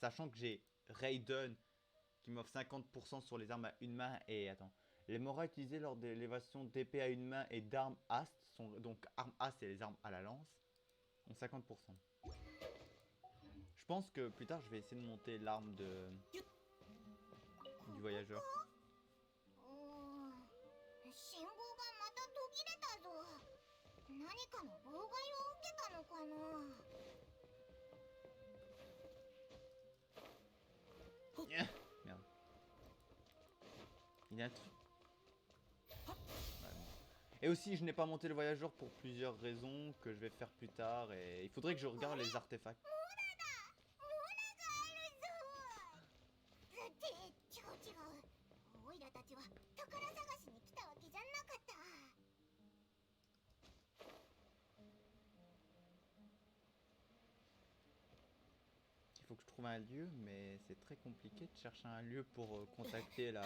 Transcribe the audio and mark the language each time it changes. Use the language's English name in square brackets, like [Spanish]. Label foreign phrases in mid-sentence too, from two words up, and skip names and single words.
[French] Sachant que j'ai Raiden qui m'offre 50% sur les armes à une main. Et attends. Les moras utilisés lors de l'élévation d'épée à une main et d'armes Ast sont donc armes Ast et les armes à la lance ont 50%. Je pense que plus tard, je vais essayer de monter l'arme du voyageur. [Japanese] 信号がまた途切れたぞ。何かの妨害を受けたのかな。 [French] Merde. Il y a un truc. Et aussi, je n'ai pas monté le voyageur pour plusieurs raisons que je vais faire plus tard. Et il faudrait que je regarde les artefacts. [Japanese] 違う。オイラたちは宝探しに来たわけじゃなかった。 [French] Il faut que je trouve un lieu, mais c'est très compliqué de chercher un lieu pour contacter la...